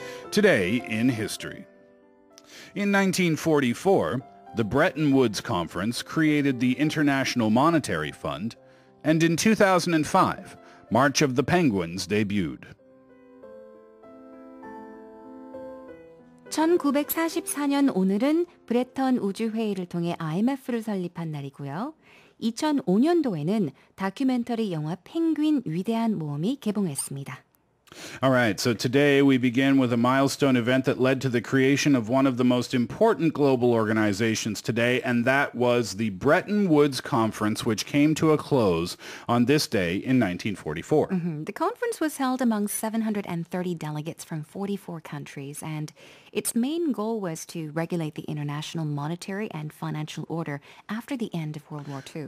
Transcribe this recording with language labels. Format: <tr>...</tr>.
<en>Today in history. In 1944, the Bretton Woods Conference created the International Monetary Fund, and in 2005, March of the Penguins debuted.</en> <ko>1944년 오늘은 브레턴 우주회의를 통해 IMF를 설립한 날이고요. 2005년도에는 다큐멘터리 영화 펭귄 위대한 모험이 개봉했습니다.</ko> <en>All right, so today we begin with a milestone event that led to the creation of one of the most important global organizations today, and that was the Bretton Woods Conference, which came to a close on this day in 1944. The conference was held among 730 delegates from 44 countries, and its main goal was to regulate the international monetary and financial order after the end of World War II.</en>